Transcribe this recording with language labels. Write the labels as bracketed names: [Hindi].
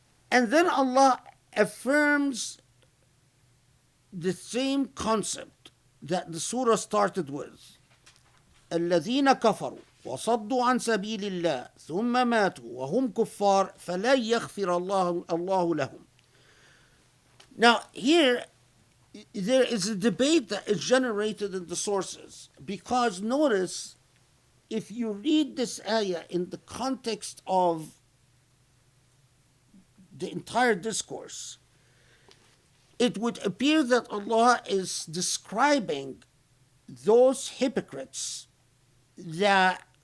[English] And then Allah affirms the same concept that the surah started with. [Arabic] الذين كفروا وصدوا عن سبيل الله ثم ماتوا وهم كفار فلا يغفر الله لهم. [English] Now here there is a debate that is generated in the sources, because notice, if you read this ayah in the context of the entire discourse, it would appear that Allah is describing those hypocrites that